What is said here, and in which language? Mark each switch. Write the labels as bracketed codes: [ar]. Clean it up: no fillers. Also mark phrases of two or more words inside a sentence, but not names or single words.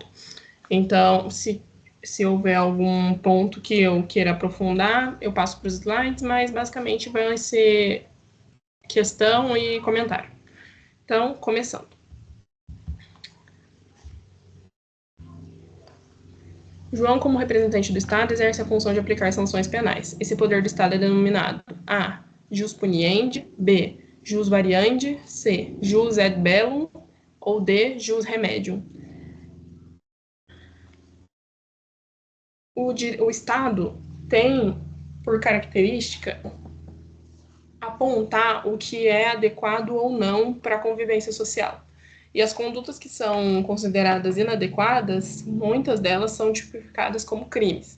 [pt] Então, se houver algum ponto que eu queira aprofundar, eu passo para os slides, mas basicamente vai ser questão e comentário. Então, começando. João, como representante do Estado, exerce a função de aplicar sanções penais. Esse poder do Estado é denominado A. [la] Jus puniendi, B. Jus variandi, C. Jus ad bellum ou D. Jus remedium. [pt] O Estado tem, por característica, apontar o que é adequado ou não para a convivência social. E as condutas que são consideradas inadequadas, muitas delas são tipificadas como crimes.